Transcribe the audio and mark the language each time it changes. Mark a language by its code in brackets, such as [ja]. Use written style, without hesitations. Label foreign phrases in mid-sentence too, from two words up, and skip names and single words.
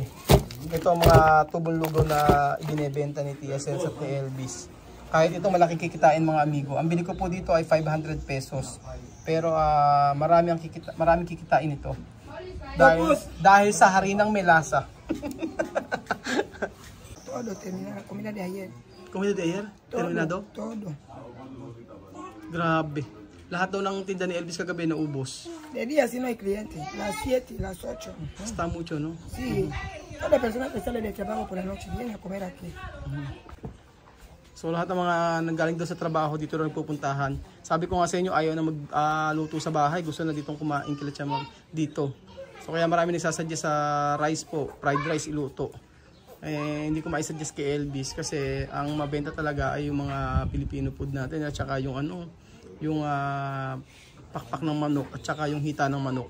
[tl] Ito ang mga tubong lugaw na ibinebenta ni Tia Celsa at ni Elvis. Kahit ito malaki kikitain mga amigo. Ang bili ko po dito ay 500 pesos. Pero maraming kikitain ito. Dahil sa harinang melasa. [es] Todo terminado, comida de ayer. Comida de ayer? Terminado? Todo. [tl] Grabe. Lahat daw ng tinda ni Elvis kagabi naubos. [es] De día si no hay clientes, las 7 y las 8. Está mucho, ¿no? Sí. Cada persona que sale de trabajo por la noche viene a comer aquí. [tl] So lahat ng mga nanggaling doon sa trabaho dito rin pupuntahan. Sabi ko nga sa inyo, ayaw na magluto sa bahay. Gusto na ditong kumain kila Chamam dito. So kaya marami nagsasadya sa rice po, [en] fried rice [tl] iluto. Hindi ko maisuggest kay Elvis kasi ang mabenta talaga ay yung mga [en] Filipino food [tl] natin at saka yung yung pakpak ng manok at saka yung hita ng manok.